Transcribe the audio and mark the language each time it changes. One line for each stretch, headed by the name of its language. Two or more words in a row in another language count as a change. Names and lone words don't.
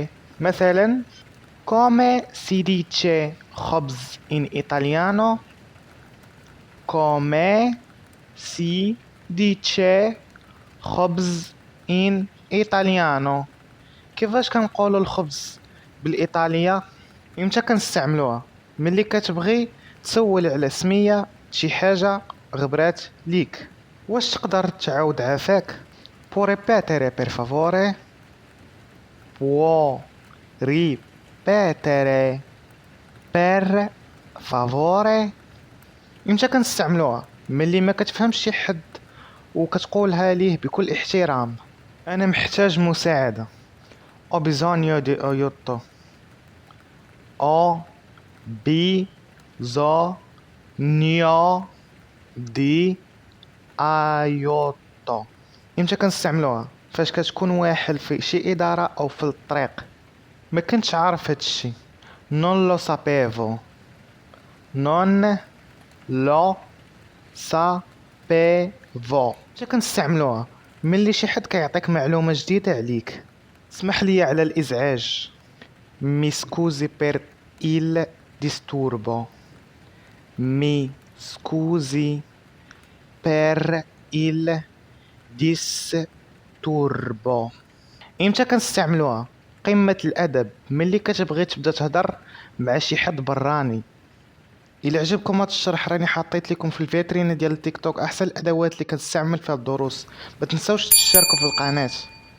Italian: مثلا come si dice خبز in italiano، come si dice خبز in italiano.
Arabic: كيفاش كنقولوا الخبز بالإيطالية؟ إمتى كنستعملوها؟ ملي كتبغي تسول على سمية شي حاجة غبرات ليك. واش تقدر تعاود عافاك؟
Italian: Può ripetere per favore? Può ripetere per favore؟
Arabic: امتى كنستعملوها؟ ملي ما كتفهمش شي حد وكتقولها ليه بكل احترام. انا محتاج مساعدة.
Italian: Ho bisogno di aiuto. Ho bisogno di aiuto.
Arabic: امتى كنستعملوها؟ فاش كتكون واحد في شي ادارة او في الطريق. ما كنتش عارف هادشي.
Italian: Non lo sapevo. Non lo sapevo.
Arabic: متى كنستعملوها؟ ملي شي حد كيعطيك معلومة جديدة عليك. اسمح لي على الإزعاج.
Italian: Mi scusi per il disturbo. Mi scusi per il disturbo.
Arabic: امتى كنستعملوها؟ قمة الأدب، ملي كتبغي تبدا تهضر مع شي حد براني. الى عجبكم هذا الشرح راني حطيت لكم في الفيترين ديال التيك توك احسن الادوات اللي كنستعمل في الدروس. ما تنساوش تشتركوا في القناه.